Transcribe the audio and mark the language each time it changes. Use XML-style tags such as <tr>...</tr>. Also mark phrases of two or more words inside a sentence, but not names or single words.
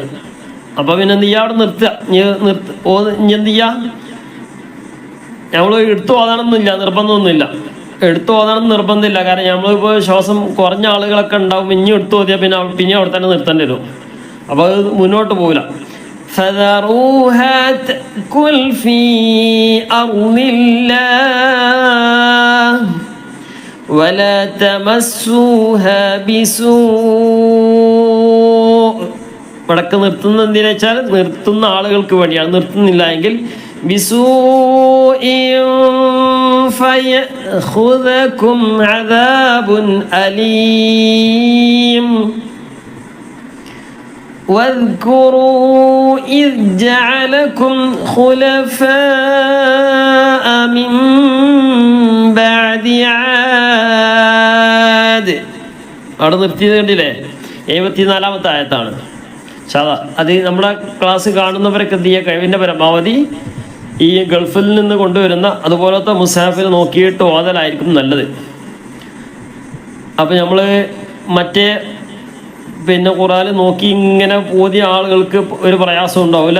<ml>അപ്പോൾ പിന്നെ എന്ത് ചെയ്യുക, അവിടെ നിർത്തുക. ഇനി എന്ത് ചെയ്യുക, നമ്മൾ എടുത്തു ഓതാനൊന്നുമില്ല, നിർബന്ധമൊന്നുമില്ല. എടുത്തു ഓതാനും നിർബന്ധമില്ല, കാരണം നമ്മളിപ്പോൾ ശ്വാസം കുറഞ്ഞ ആളുകളൊക്കെ ഉണ്ടാവും. ഇനി എടുത്തു ഓതിയാൽ പിന്നെ അവിടെ തന്നെ നിർത്തേണ്ടി വരും. അപ്പോൾ അത് മുന്നോട്ട് പോകില്ല.</ml> <ar>فذروها تأكل في أرض الله ولا تمسوها بسوء.</ar> <ml>വടക്ക് നിർത്തുന്ന എന്തിനാ വെച്ചാൽ നിർത്തുന്ന ആളുകൾക്ക് വേണ്ടിയാണ്. നിർത്തുന്നില്ല എങ്കിൽ</ml> <ar>بسوء فيأخذكم عذاب أليم. واذكروا إذ جعلكم خلفاء من بعد عاد.</ar> <ml>അവിടെ നിർത്തിയത് കണ്ടില്ലേ? 74-ാമത്തെ ആയത്താണ്. അത് നമ്മുടെ ക്ലാസ് കാണുന്നവരൊക്കെ എന്ത് ചെയ്യുക, കഴിവിൻ്റെ പരമാവധി ഈ ഗൾഫിൽ നിന്ന് കൊണ്ടുവരുന്ന അതുപോലത്തെ മുസാഫിൽ നോക്കിയിട്ട് ഓതലായിരിക്കും നല്ലത്. അപ്പം നമ്മൾ മറ്റേ പിന്നെ ഖുർആൻ നോക്കി ഇങ്ങനെ ഓതിയ ആളുകൾക്ക് ഒരു പ്രയാസം ഉണ്ടാവില്ല.</ml>